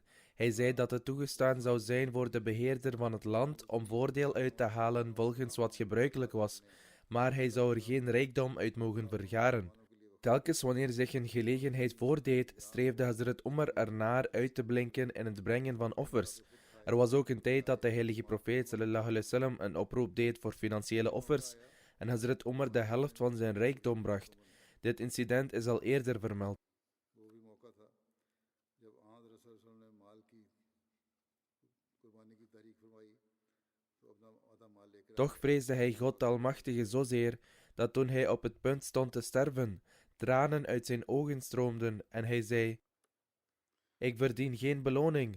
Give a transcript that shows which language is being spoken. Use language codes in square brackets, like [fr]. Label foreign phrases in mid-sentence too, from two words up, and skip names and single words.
[nl] Hij zei dat het toegestaan zou zijn voor de beheerder van het land om voordeel uit te halen volgens wat gebruikelijk was, maar hij zou er geen rijkdom uit mogen vergaren. Telkens wanneer zich een gelegenheid voordeed, streefde Hazrat Umar ernaar uit te blinken in het brengen van offers. Er was ook een tijd dat de heilige profeet [ar] صلى الله عليه وسلم [nl] een oproep deed voor financiële offers en Hazrat Umar de helft van zijn rijkdom bracht. Dit incident is al eerder vermeld. Toch vreesde hij God de Almachtige zozeer dat toen hij op het punt stond te sterven, tranen uit zijn ogen stroomden en hij zei: ik verdien geen beloning.